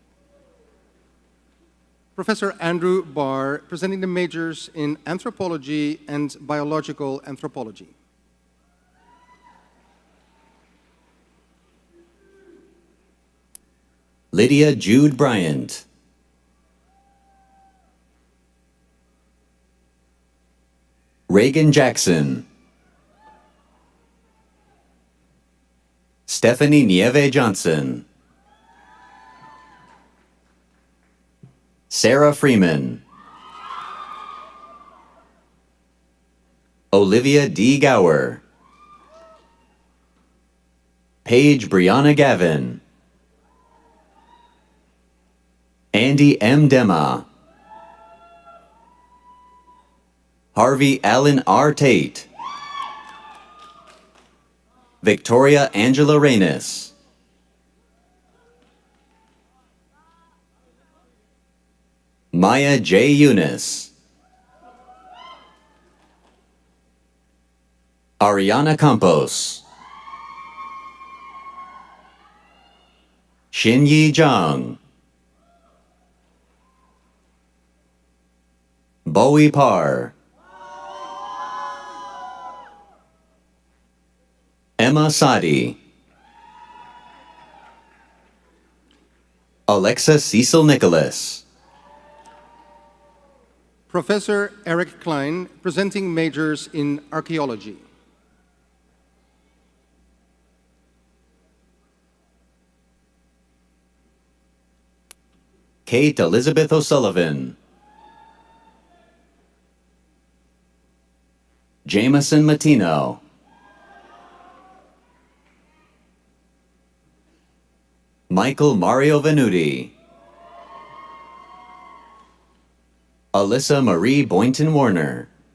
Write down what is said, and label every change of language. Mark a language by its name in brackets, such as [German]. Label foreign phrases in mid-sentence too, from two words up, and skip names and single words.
[English] Professor Andrew Barr, presenting the majors in anthropology and biological anthropology. Lydia Jude Bryant. Reagan Jackson. Stephanie Nieve Johnson. Sarah Freeman. Olivia D. Gower. Paige Brianna Gavin. Andy M. Dema. Harvey Allen R. Tate. Victoria Angela Reynes. Maya J. Eunice. Ariana Campos. Xinyi Zhang. Bowie Parr. Emma Sadi. Alexa Cecil Nicholas. Professor Eric Klein, presenting majors in archaeology. Kate Elizabeth O'Sullivan. Jameson Matino. Michael Mario Venuti. Alyssa Marie Boynton Warner.